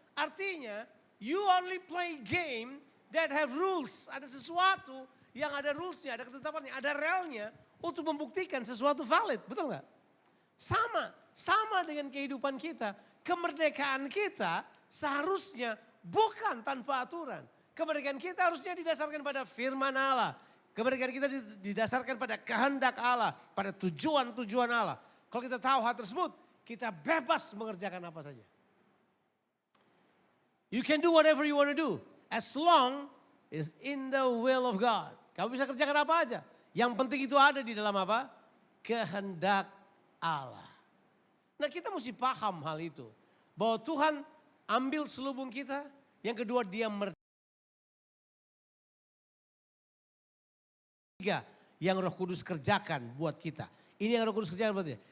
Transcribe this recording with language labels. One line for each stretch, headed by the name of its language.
English: Artinya, you only play game that have rules.
Indonesian: Ada sesuatu yang ada rulesnya, ada ketetapannya, ada relnya untuk membuktikan sesuatu valid. Betul nggak? Sama dengan kehidupan kita. Kemerdekaan kita seharusnya bukan tanpa aturan. Kemerdekaan kita harusnya didasarkan pada firman Allah. Kemerdekaan kita didasarkan pada kehendak Allah, pada tujuan-tujuan Allah. Kalau kita tahu hal tersebut, kita bebas mengerjakan apa saja.
English: You can do whatever you want to do as long is in the will of God.
Indonesian: Kamu bisa kerjakan apa aja. Yang penting itu ada di dalam apa? Kehendak Allah. Nah, kita mesti paham hal itu. Bahwa Tuhan ambil selubung kita. Yang kedua, dia yang Roh Kudus kerjakan buat kita. Ini yang Roh Kudus kerjakan buat kita.